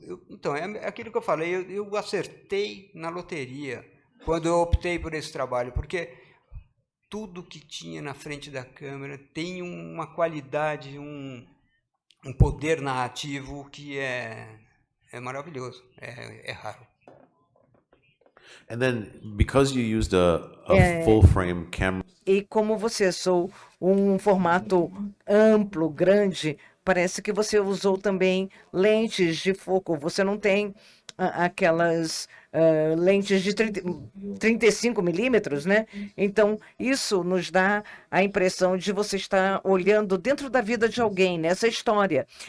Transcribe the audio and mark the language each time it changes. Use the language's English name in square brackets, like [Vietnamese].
[Portuguese] Então, é aquilo que eu falei, eu acertei na loteria quando eu optei por esse trabalho, porque tudo que tinha na frente da câmera tem uma qualidade, poder narrativo que é maravilhoso, é raro. [English] And then, because you used a full frame camera, [Portuguese] E como você usou um formato amplo, grande, parece que você usou também lentes de foco. Você não tem aquelas lentes de 35 milímetros, né? Então, isso nos dá a impressão de você estar olhando dentro da vida de alguém, nessa história.